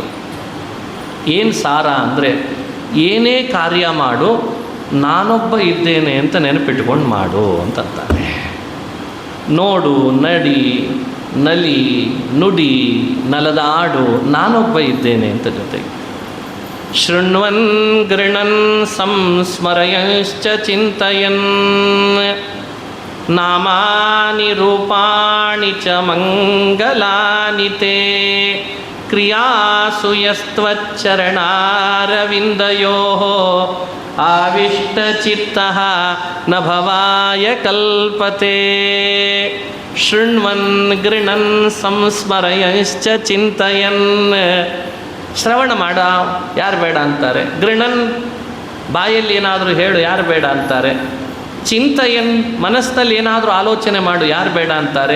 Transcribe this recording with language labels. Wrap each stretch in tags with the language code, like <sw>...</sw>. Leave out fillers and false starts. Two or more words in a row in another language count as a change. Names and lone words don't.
<kn>ಏನು ಸಾರ ಅಂದರೆ, ಏನೇ ಕಾರ್ಯ ಮಾಡು ನಾನೊಬ್ಬ ಇದ್ದೇನೆ ಅಂತ ನೆನಪಿಟ್ಕೊಂಡು ಮಾಡು ಅಂತಂತಾನೆ. ನೋಡು, ನಡಿ, ನಲಿ, ನುಡಿ, ನಲದಾಡು, ನಾನೊಬ್ಬ ಇದ್ದೇನೆ ಅಂತ ಜೊತೆಗೆ.</kn> <sa>ಶೃಣ್ವನ್ ಗೃಣನ್ ಸಂಸ್ಮರಯಶ್ಚ ಚಿಂತಯನ್ ನಾಮಾನಿ ರೂಪಾಣಿ ಚ ಮಂಗಲಾನಿ ತೇ ಕ್ರಿಯಾಸು ಯಸ್ತ್ವಚ್ಚರಣಾರವಿಂದಯೋಃ ಆವಿಷ್ಟಚಿತ್ತಃ ನ ಭವಾಯ ಕಲ್ಪತೆ. ಶೃಣ್ವನ್ ಗೃಣನ್ ಸಂಸ್ಮರಯಶ್ಚ ಚಿಂತಯನ್,</sa> <kn>ಶ್ರವಣ ಮಾಡ, ಯಾರು ಬೇಡ ಅಂತಾರೆ? ಗೃಣನ್, ಬಾಯಲ್ಲಿ ಏನಾದರೂ ಹೇಳು, ಯಾರು ಬೇಡ ಅಂತಾರೆ? ಚಿಂತಯನ್, ಮನಸ್ಸಿನಲ್ಲಿ ಏನಾದರೂ ಆಲೋಚನೆ ಮಾಡು, ಯಾರು ಬೇಡ ಅಂತಾರೆ?</kn>